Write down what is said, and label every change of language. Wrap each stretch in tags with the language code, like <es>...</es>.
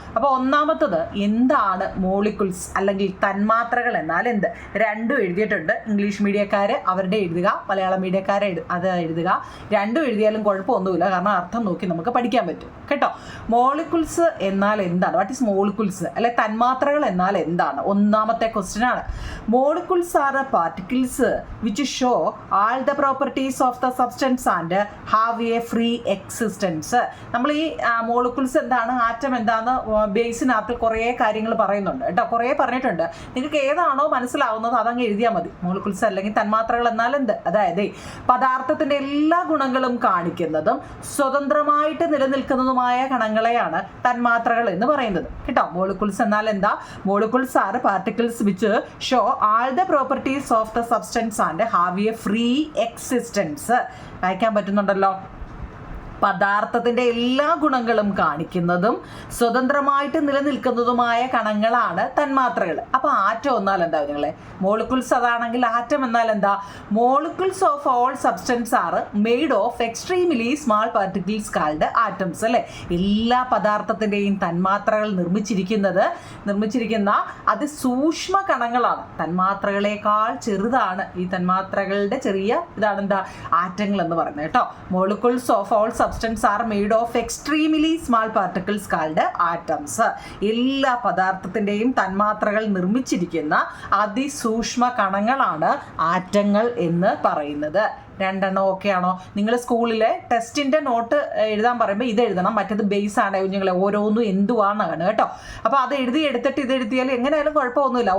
<ml>അപ്പോൾ ഒന്നാമത്തത് എന്താണ് മോളിക്യൂൾസ് അല്ലെങ്കിൽ തന്മാത്രകൾ എന്നാൽ എന്ത്, രണ്ടും എഴുതിയിട്ടുണ്ട്. ഇംഗ്ലീഷ് മീഡിയക്കാർ അവരുടെ എഴുതുക, മലയാളം മീഡിയക്കാർ അത് എഴുതുക. രണ്ടും എഴുതിയാലും കുഴപ്പമൊന്നുമില്ല, കാരണം അർത്ഥം നോക്കി നമുക്ക് പഠിക്കാൻ പറ്റും കേട്ടോ. മോളിക്യൂൾസ് എന്നാൽ എന്താണ്,</ml> <en>what is molecules</en> <ml>അല്ലെ തന്മാത്രകൾ എന്നാൽ എന്താണ്, ഒന്നാമത്തെ ക്വസ്റ്റ്യൻ ആണ്.</ml> <en>Molecules are a particles which show all the properties of the substance and have a free existence.</en> <ml>നമ്മൾ ഈ മോളിക്യൂൾസ് എന്താണ്, ആറ്റം എന്താന്ന് ബേസിനകത്ത് കുറേ കാര്യങ്ങൾ പറയുന്നുണ്ട് കേട്ടോ. കുറേ പറഞ്ഞിട്ടുണ്ട്. നിങ്ങൾക്ക് ഏതാണോ മനസ്സിലാവുന്നത് അതങ്ങ് എഴുതിയാൽ മതി. മോളിക്യൂൾസ് അല്ലെങ്കിൽ തന്മാത്രകൾ എന്നാൽ എന്ത്, അതായത് പദാർത്ഥത്തിൻ്റെ എല്ലാ ഗുണങ്ങളും കാണിക്കുന്നതും സ്വതന്ത്രമായിട്ട് നിലനിൽക്കുന്നതുമായ കണങ്ങളെയാണ് തന്മാത്രകൾ എന്ന് പറയുന്നത് കേട്ടോ. മോളിക്യൂൾസ് എന്നാൽ എന്താ,</ml> <en>Molecules are particles which show all the properties of the substance and have a free existence.</en> <ml>വായിക്കാൻ പറ്റുന്നുണ്ടല്ലോ. പദാർത്ഥത്തിൻ്റെ എല്ലാ ഗുണങ്ങളും കാണിക്കുന്നതും സ്വതന്ത്രമായിട്ട് നിലനിൽക്കുന്നതുമായ കണങ്ങളാണ് തന്മാത്രകൾ. അപ്പോൾ ആറ്റം എന്നാൽ എന്താ നിങ്ങളെ, മോളിക്യൂൾസ് അതാണെങ്കിൽ ആറ്റം എന്നാൽ എന്താ,</ml> <en>molecules of all substance are made of extremely small particles called atoms</en> <ml>അല്ലേ. എല്ലാ പദാർത്ഥത്തിൻ്റെയും തന്മാത്രകൾ നിർമ്മിച്ചിരിക്കുന്ന അതിസൂക്ഷ്മ കണങ്ങളാണ്. തന്മാത്രകളെക്കാൾ ചെറുതാണ് ഈ തന്മാത്രകളുടെ ചെറിയ ഇതാണ് എന്താ ആറ്റങ്ങൾ എന്ന് പറയുന്നത് കേട്ടോ.</ml> <en>Molecules of all substance are made of extremely small particles called atoms.</en> <ml>എല്ലാ പദാർത്ഥത്തിൻ്റെയും തന്മാത്രകൾ നിർമ്മിച്ചിരിക്കുന്ന അതിസൂക്ഷ്മ കണങ്ങളാണ് ആറ്റങ്ങൾ എന്ന് പറയുന്നത്. രണ്ടെണ്ണം ഓക്കെയാണോ? നിങ്ങൾ സ്കൂളിലെ ടെസ്റ്റിൻ്റെ നോട്ട് എഴുതാൻ പറയുമ്പോൾ ഇത് എഴുതണം, മറ്റേത് ബേസ് ആണ് കുഞ്ഞുങ്ങളെ. ഓരോന്നും എന്തുവാന്നാണ് കേട്ടോ. അപ്പോൾ അത് എടുത്തിട്ട് ഇത് എഴുതിയാൽ എങ്ങനെയായാലും കുഴപ്പമൊന്നുമില്ല.</ml>